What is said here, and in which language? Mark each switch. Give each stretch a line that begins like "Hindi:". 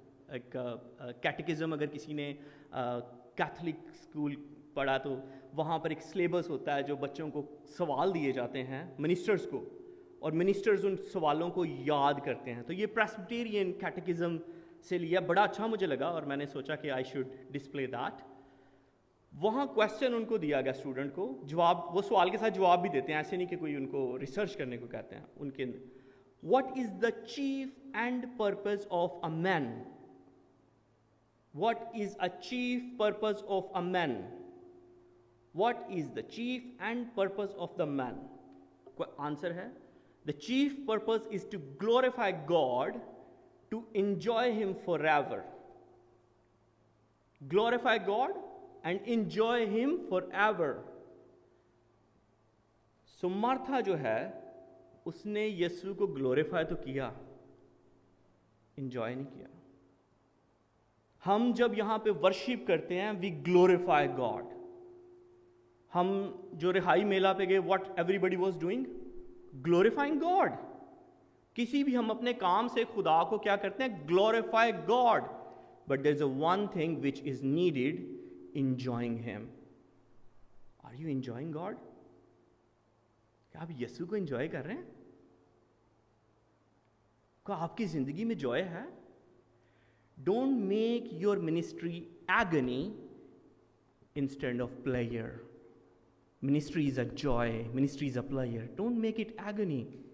Urdu: ایک کیٹیکزم اگر کسی نے کیتھولک اسکول پڑھا تو وہاں پر ایک سلیبس ہوتا ہے جو بچوں کو سوال دیے جاتے ہیں منسٹرز کو, اور منسٹرز ان سوالوں کو یاد کرتے ہیں. تو یہ پریسبٹیرین کیٹیکزم سے لیا. بڑا اچھا مجھے لگا اور میں نے سوچا کہ
English: I should display that.
Urdu: وہاں کویسچن ان کو دیا گیا اسٹوڈنٹ کو, جواب وہ سوال کے ساتھ جواب بھی دیتے ہیں, ایسے نہیں کہ کوئی ان کو ریسرچ کرنے کو کہتے ہیں.
English: ان کے what is the chief end purpose of a man, what is a chief purpose of a man, what is the chief end purpose of the man. Answer ہے the chief purpose is to glorify God, to enjoy him forever. glorify God and enjoy him forever. So
Urdu: Martha جو ہے اس نے یسوع کو glorify تو کیا, enjoy نہیں کیا. ہم جب یہاں پہ ورشپ کرتے ہیں
English: We glorify God.
Urdu: ہم جو رہائی میلہ پہ گئے,
English: What everybody was doing, glorifying God.
Urdu: کسی بھی ہم اپنے کام سے خدا کو کیا کرتے ہیں,
English: Glorify God. But there's a one thing which is needed, enjoying him. Are you enjoying God?
Urdu: کیا آپ یسوع کو انجوائے کر رہے ہیں؟ کیا آپ کی زندگی میں جوائے ہے؟
English: Don't make your ministry agony instead of pleasure. Ministry is a joy. Ministry is a pleasure. Don't make it agony.